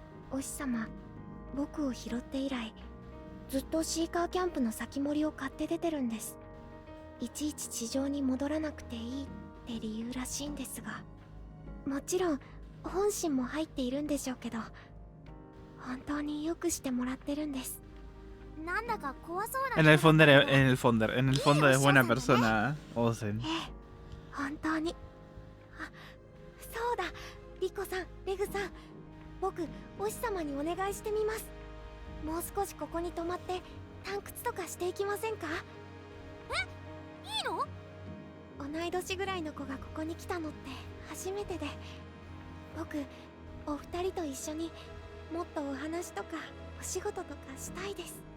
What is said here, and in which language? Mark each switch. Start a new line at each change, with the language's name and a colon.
Japanese: お師様、僕を拾って以来ずっとシーカーキャンプの先森を買って出てるんです。いちいち地上に戻らなくていいって理由らしいんですが、もちろん本心も入っているんでしょうけど、本当によくしてもらってるんです。なんだか怖そうな。
Spanish: En el fondo es buena persona, Ozen.
Japanese: 本当に。あ、そうだ。リコさん、レグさん、僕お師様にお願いしてみます。もう少しここに泊まって探掘とかしていきませんか？え、いいの？同い年ぐらいの子がここに来たのって初めてで、僕お二人と一緒にもっとお話とかお仕事とかしたいです。